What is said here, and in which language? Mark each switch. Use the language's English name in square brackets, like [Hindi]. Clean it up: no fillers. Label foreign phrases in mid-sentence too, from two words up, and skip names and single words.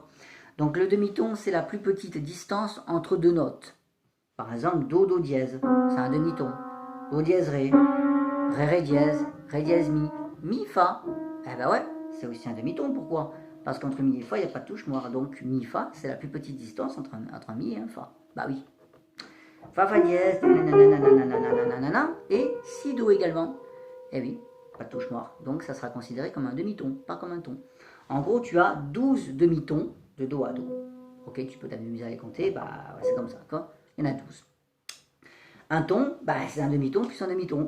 [French] Donc, le demi-ton, c'est la plus petite distance entre deux notes. Par exemple, Do, Do dièse, c'est un demi-ton. Do dièse, Ré, Ré dièse, Mi, Mi, Fa. Eh ben ouais, c'est aussi un demi-ton. Pourquoi? Parce qu'entre Mi et Fa, il n'y a pas de touche noire. Donc Mi, Fa, c'est la plus petite distance entre un Mi et un Fa. Bah oui. Fa, Fa dièse, nanana, et Si, Do également. Eh oui, pas de touche noire. Donc ça sera considéré comme un demi-ton, pas comme un ton. En gros, tu as 12 demi-tons de Do à Do. Ok, tu peux t'amuser à les compter, bah c'est comme ça, d'accord? Il y en a 12. Un ton, bah, c'est un demi-ton plus un demi-ton.